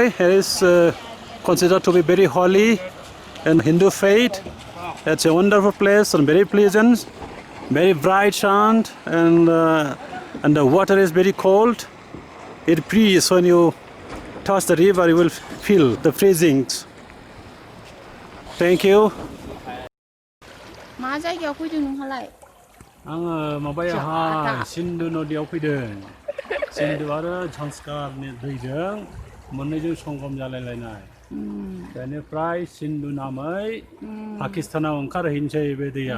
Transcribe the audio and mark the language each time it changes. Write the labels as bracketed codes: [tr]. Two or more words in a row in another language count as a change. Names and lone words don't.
[en] It is considered to be very holy in Hindu faith. It's a wonderful place and very pleasant, very bright sun, and the water is very cold. It freezes when you touch the river. You will feel the freezing. Thank you. [brx] मा जायगायाव फैदों नोंहालाय? आङो माबायावहाय सिन्धु नदियाव फैदों। सिन्धु आरो झांस्कारनि दैजों मोननैजों संगम जालायलायनाय। बेनिफ्राय सिन्धु नामै पाकिस्तानाव ओंखारहैनोसै बे दैया।